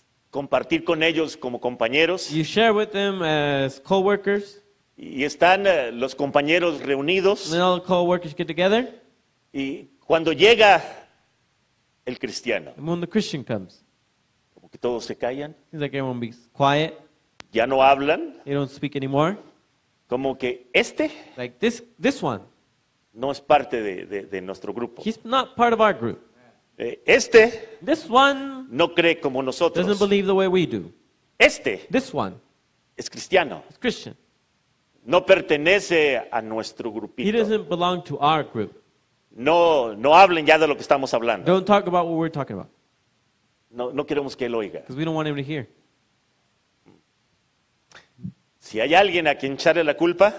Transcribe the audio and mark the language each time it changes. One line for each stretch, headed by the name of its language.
Spanish: compartir con ellos como compañeros
English: You share with them as co-workers.
Spanish: y están los compañeros
English: And
Spanish: reunidos
English: then all the co-workers get together.
Spanish: y cuando llega el cristiano,
English: And when the Christian comes,
Spanish: como que todos se callan,
English: seems like everyone be quiet.
Spanish: ya no hablan,
English: They don't speak anymore.
Spanish: como que
English: Like this one.
Spanish: no es parte de nuestro grupo.
English: He's not part of our group. This one
Spanish: no cree como nosotros.
English: doesn't believe the way we do. This one
Spanish: Es cristiano.
English: is Christian.
Spanish: No pertenece a nuestro
English: He
Spanish: grupito.
English: doesn't belong to our group.
Spanish: No hablen ya de lo que estamos hablando.
English: Don't talk about what we're talking about
Spanish: No queremos que él oiga.
English: because we don't want him to hear.
Spanish: Si hay alguien a quien echarle la culpa,